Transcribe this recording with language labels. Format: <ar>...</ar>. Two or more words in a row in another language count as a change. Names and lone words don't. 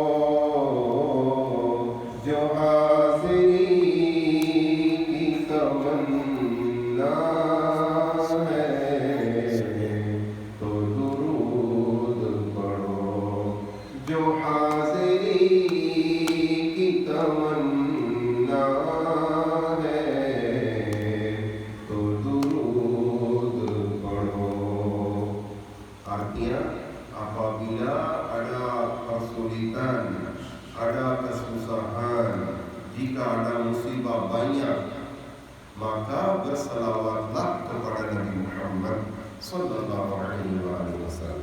<hi>जो हाज़िरी की तमन्ना है तो दुरूद पढ़ो, जो हाज़िरी की तमन्ना है तो दुरूद पढ़ो.</hi> <id>Artinya, apabila ada kesulitan, ada kesusahan, jika ada musibah banyak, maka berselawatlah kepada Nabi Muhammad</id> <ar>صلى الله عليه وسلم.</ar>